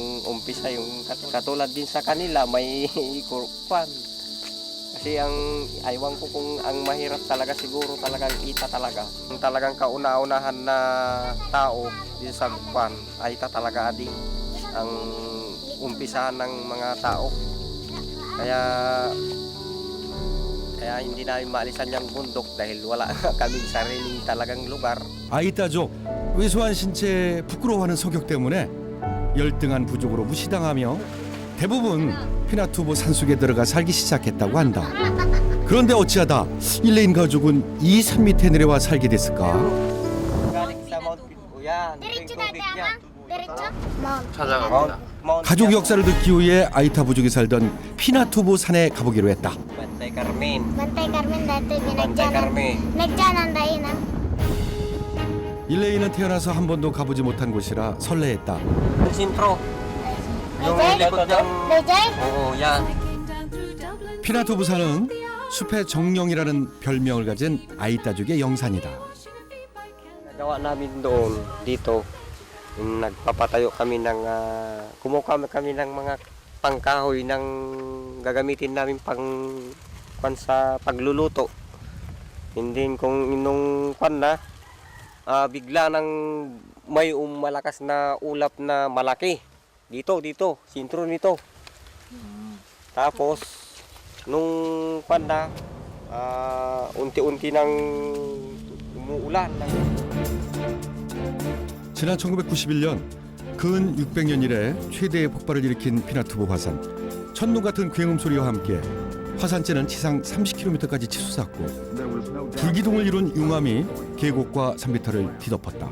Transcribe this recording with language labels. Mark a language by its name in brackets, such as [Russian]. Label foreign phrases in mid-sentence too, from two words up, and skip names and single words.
[Filipino] umpisa yung katulad din sa kanila may kurpan kasi ang aywan ko kung ang mahirap talaga siguro talagang Ita talaga ang talagang kauna-unahan na tao din sa kurpan Aita talaga ading ang umpisahan ng mga tao kaya hindi namin maalisan yung bundok dahil wala kaming sariling talagang lugar. [Korean] 아이따족 왜소한 신체에 부끄러워하는 성격 때문에 열등한 부족으로 무시당하며 대부분 피나투보 산속에 들어가 살기 시작했다고 한다. 그런데 어찌하다 일레인 가족은 이 산 밑에 내려와 살게 됐을까? [Filipino] Galing sa Mount Pitbuyan. Diretso na tayo, diretso? [Korean] 찾아갑니다. 가족 역사를 듣기 위해 아이타 부족이 살던 피나투보 산에 가보기로 했다. [Filipino] Bantay Carmen. Bantay Carmen dati Bantay Carmen. Nagdyanan tayo na. [Korean] 일레인은 태어나서 한 번도 가보지 못한 곳이라 설레했다. [Filipino] Sintro. Yung Bejay? likod ng... Bejay? Oo, yan. [Korean] 피나투보 산은 숲의 정령이라는 별명을 가진 아이따족의 영산이다. [Filipino] Nagawa namin doon, dito. Yung nagpapatayo kami ng... kumuha kami ng mga pangkahoy ng gagamitin namin sa pagluluto. Hindi kung inong na, bigla nang may malakas na ulap na malaki. Dito, sintro nito. Tapos, nung unti-unti nang umuulan. [Korean] 지난 1991년 근 600년 이래 최대의 폭발을 일으킨 피나투보 화산. 천둥 같은 굉음 소리와 함께 화산재는 지상 30km까지 치솟았고 불기둥을 이룬 융암이 계곡과 산비탈을 뒤덮었다.